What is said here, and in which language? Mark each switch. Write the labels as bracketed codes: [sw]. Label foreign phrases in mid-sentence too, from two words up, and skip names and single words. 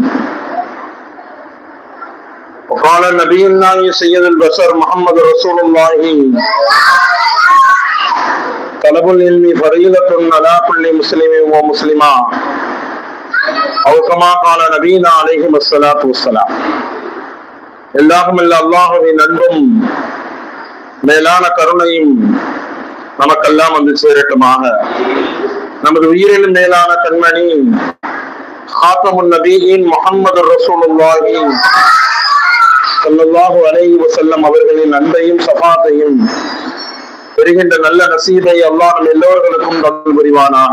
[ar] وقال النبي الله سيد البشر محمد رسول الله: طلب العلم فريضة على كل مسلم ومسلمة، أو كما قال نبينا عليه الصلاة والسلام. [ta] எல்லாரும் அல்லாஹ்வின் அன்பும் மேலான கருணையும் நமக்கெல்லாம் வந்து சேரட்டுமாக. நமது உயிரிலும் மேலான கண்மணி ஹாத்தமுன் நபியின் [ar] محمد رسول الله صلى الله عليه وسلم [ta] அவர்களின் அன்பையும் ஷஃபாத்தையும் பெறுகின்ற நல்ல நசீபை அல்லாஹ் நம் எல்லோர்களுக்கும் தந்தல் புரிவானாக.